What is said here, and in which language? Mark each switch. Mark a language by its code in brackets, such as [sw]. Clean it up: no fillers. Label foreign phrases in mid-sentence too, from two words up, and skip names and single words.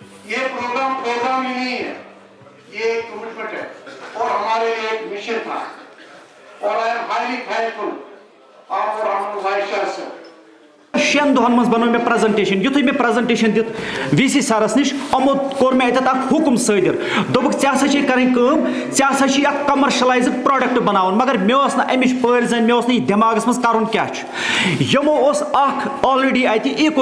[hi] ये प्रोग्राम ही नहीं है, ये एक कमिटमेंट है और हमारे लिए एक मिशन था और [en] I am highly thankful of honourable vice chancellor. [ks] 6 دۄہن منٛز بنو مےٚ پریزنٹیشن یُتھُے مےٚ پریزنٹیشن دِژ وی سی سرس نِش یِمو کوٚر مےٚ اَتٮ۪تھ اکھ حُکم صٲدِر دوٚپُکھ ژےٚ ہسا چھے کَرٕنۍ کٲم ژےٚ ہسا چھُے اکھ کمرشلایزٕڈ پروڈکٹ بناوُن مگر مےٚ اوس نہٕ اَمِچ پٲرۍ زَن مےٚ اوس نہٕ یہِ دٮ۪ماغس منٛز کَرُن کیاہ چھُ یِمو اوس اکھ آلریڈی اَتہِ ایٖکو